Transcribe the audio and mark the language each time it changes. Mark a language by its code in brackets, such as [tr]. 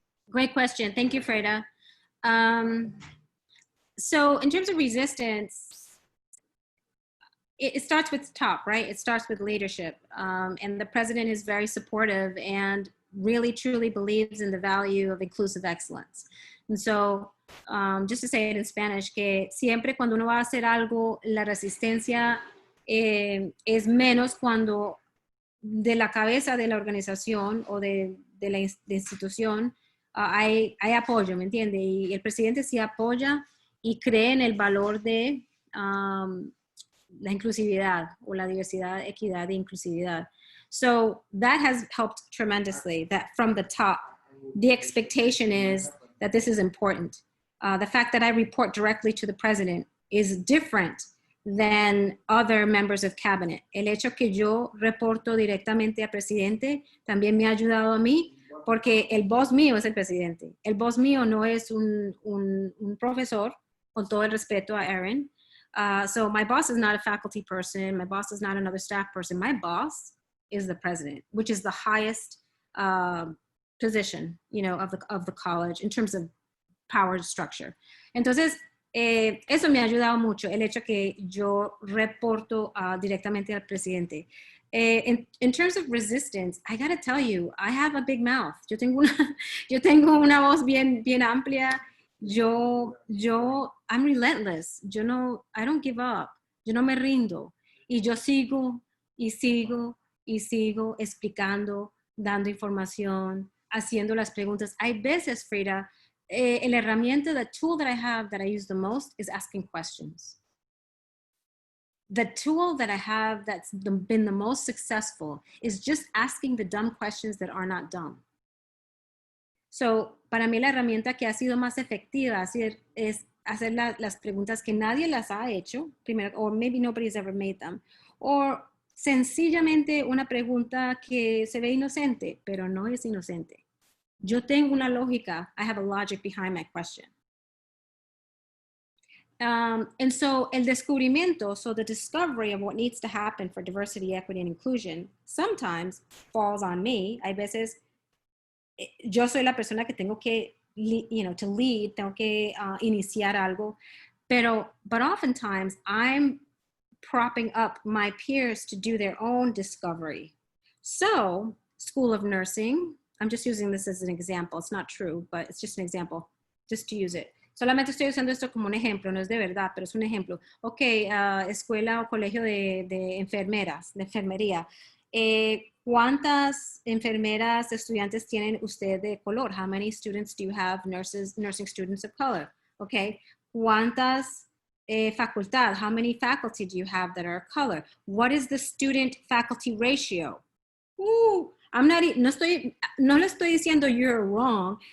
[en] Great question. Thank you, Freda. So in terms of resistance, it starts with top, right? It starts with leadership. And the president is very supportive and really truly believes in the value of inclusive excellence. And so, just to say it in Spanish, [es] que siempre cuando uno va a hacer algo, la resistencia es menos cuando de la cabeza de la organización o de la institución hay apoyo, ¿me entiende? Y el presidente sí apoya y cree en el valor de la inclusividad o la diversidad, equidad e inclusividad. [en] So that has helped tremendously, that from the top, the expectation is that this is important. The fact that I report directly to the president is different than other members of cabinet. [es] El hecho que yo reporto directamente al presidente también me ha ayudado a mí porque el boss mío es el presidente. El boss mío no es un profesor, con todo el respeto a Erin. [en] So my boss is not a faculty person. My boss is not another staff person. My boss is the president, which is the highest position, you know, of the college in terms of power structure. [es] Entonces, eso me ha ayudado mucho, el hecho que yo reporto directamente al presidente. [en] In terms of resistance, I gotta tell you, I have a big mouth. [es] Yo tengo una voz bien amplia. [en] I'm relentless. I don't give up. [es] Yo no me rindo. Y yo sigo explicando, dando información, haciendo las preguntas. Hay veces, [en] Frida, [es] la herramienta, [en] the tool that I have that I use the most is asking questions. The tool that I have that's been the most successful is just asking the dumb questions that are not dumb. [es] So, para mí la herramienta que ha sido más efectiva es hacer las preguntas que nadie las ha hecho, primero, [en] or maybe nobody's ever made them, [es] or sencillamente una pregunta que se ve inocente, pero no es inocente. Yo tengo una lógica. [en] I have a logic behind my question. And so [es] el descubrimiento, [en] so the discovery of what needs to happen for diversity, equity, and inclusion sometimes falls on me. [es] Hay veces yo soy la persona que tengo que, [en] to lead, [es] tengo que iniciar algo, [en] but oftentimes I'm propping up my peers to do their own discovery. So, School of Nursing, I'm just using this as an example. It's not true, but it's just an example, just to use it. [es] Solamente estoy usando esto como un ejemplo, no es de verdad, pero es un ejemplo. Ok, escuela o colegio de enfermeras, de enfermería. ¿Cuántas enfermeras estudiantes tienen usted de color? [en] How many students do you have, nursing students of color? [es] Ok, ¿cuántas facultad? [en] How many faculty do you have that are color? What is the student-faculty ratio? [es] No le estoy diciendo [en] you're wrong.